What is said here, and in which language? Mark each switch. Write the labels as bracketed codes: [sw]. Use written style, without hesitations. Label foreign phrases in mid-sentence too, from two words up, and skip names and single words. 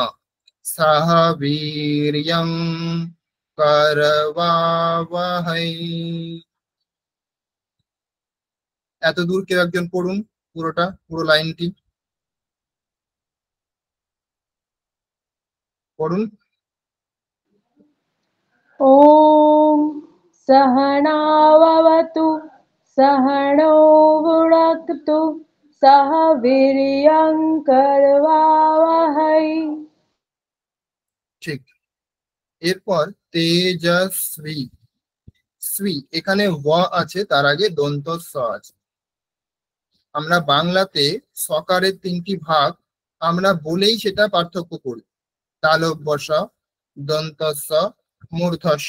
[sa] সাহা বীর্যং করবাবহৈ। [bn] এত দূর কেউ একজন পড়ুন, পুরোটা, পুরো লাইনটি পড়ুন। [sa] ॐ सहनाववतु सहनौ भुनक्तु सह वीर्यं करवावहै। [bn] ঠিক। এরপর তেজস্বী, শ্রী, এখানে ওয়া আছে, তার আগে দন্ত স আছে। আমরা বাংলাতে সকারের 3টি ভাগ আমরা বলেই সেটা পার্থক্য করি, তালব্য স, দন্ত স, মূর্ধ স।